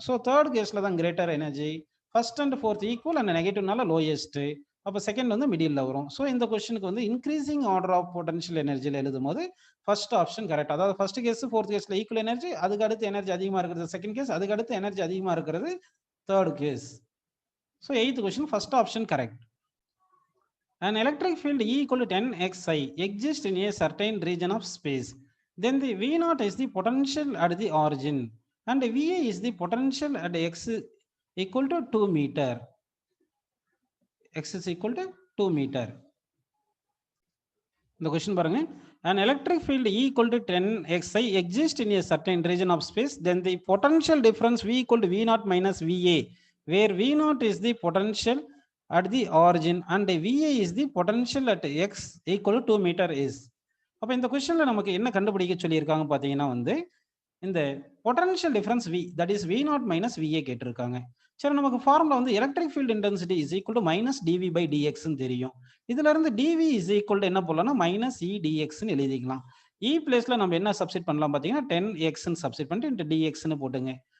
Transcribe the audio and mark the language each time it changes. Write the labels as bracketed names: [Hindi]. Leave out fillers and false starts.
[Tamil] So third கேஸ்ல தான் greater energy, first and fourth equal and நெகட்டிவ்னால lowest, அப்போ second வந்து மிடில் வரும். ஸோ இந்த கொஸ்டினுக்கு வந்து இன்க்ரீசிங் ஆர்டர் ஆஃப் பொட்டன்ஷியல் எனர்ஜியில் எழுதும் போது ஃபர்ஸ்ட் ஆப்ஷன் கரெக்ட். அதாவது ஃபர்ஸ்ட் கேஸ் ஃபோர்த் கேஸ்ல ஈக்குவல் எனர்ஜி, அதுக்கு அடுத்து எனர்ஜி அதிகமா இருக்கிறது செகண்ட் கேஸ், அதுக்கு அடுத்து எனர்ஜி அதிகமா இருக்கிறது third case. So 8th question first option correct. [English] An electric field E = 10xi exists in a certain region of space. Then the V0 is the potential at the origin and VA is the potential at x = 2 meter. X is equal to 2 meter. The question [Tamil] பாருங்க, [English] an electric field E = 10xi exists in a certain region of space. Then the potential difference V = V0 minus VA, where V0 is the potential at the origin and VA is the potential at x = 2 meter is. [Tamil] அப்ப இந்த क्वेश्चनல நமக்கு என்ன கண்டுபிடிக்க சொல்லியிருக்காங்க பாத்தீங்கன்னா வந்து இந்த potential difference V, that is V naught minus VA கேட்டிருக்காங்க. சரி, நமக்கு ஃபார்முலா வந்து electric field intensity is equal to minus TV by டிஎக்ஸ்ன்னு தெரியும். இதுல இருந்து டிவி இஸ் ஈக்குவல் டு என்ன போடலாம்னா மைனஸ் இ டிஎக்ஸ்ன்னு எழுதிக்கலாம். இ பிளேஸ்ல நம்ம என்ன சப்ஸ்டிட் பண்ணலாம் பார்த்தீங்கன்னா 10xன்னு சப்ஸ்டிட் பண்ணிட்டு இன்ட்டு டிஎக்ஸ்ன்னு போட்டுங்க.